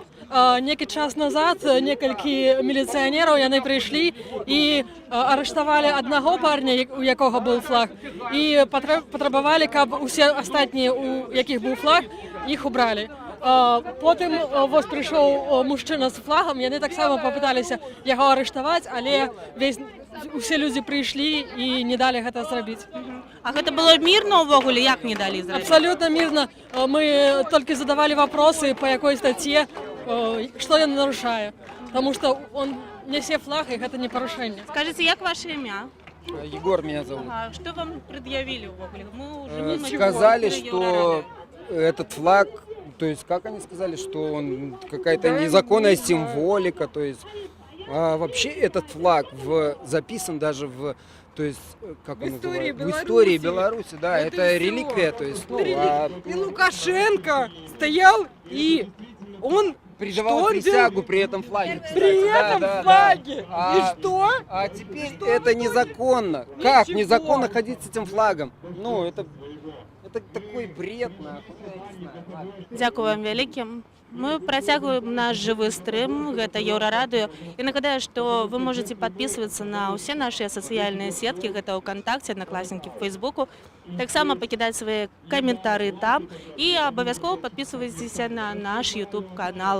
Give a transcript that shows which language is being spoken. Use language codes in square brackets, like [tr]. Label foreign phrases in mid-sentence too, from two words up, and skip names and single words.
[be] Некі час назад некалькі міліцыянераў яны прыйшлі і арыштавалі аднаго парня, у якога быў флаг, і патрабавалі, каб усе астатнія, у якіх быў флаг, іх убралі. Потым вось прыйшоў мужчына з флагам, яны таксама папыталіся яго арыштаваць, але усе людзі прыйшлі і не далі гэта зрабіць. А гэта было мірна ўвогуле, як не далі зрабіць? [ru] Абсолютно мирно. Мы только задавали вопросы, по какой статье, что он нарушает. Потому что он несе флаг, и это не порушение. Скажите, [be] як ваше імя? [ru] Егор меня зовут. Ага, что вам предъявили ўвогуле? Мы уже мимо Сказали, эфира что Еўрарадыё. этот флаг, то есть как они сказали, что он какая-то незаконная символика, то есть вообще этот флаг записан даже в, то есть как он называется? В истории Беларуси, да, Вот это и всё. реликвия, то есть И Лукашенко стоял, и он придавал что он присягу при этом флаге. Кстати. при Да, этом да, да. флаге. А- И что? А теперь Что это вы незаконно. думаете? Как Ничего. незаконно ходить с этим флагом? Ну, это такой бред, нахуй. Я не знаю. Ладно. [be] Дзякую вам вялікім. Мы працягваем наш жывы стрым, гэта Еўрарадыё. І нагадаю, што [ru] вы можете подписываться [be] на ўсе нашыя сацыяльныя сеткі, гэта ВКонтакте, Одноклассники, в Фейсбуку. Таксама пакідаць свае каментары там і абавязкова подписывайтеся на наш YouTube канал.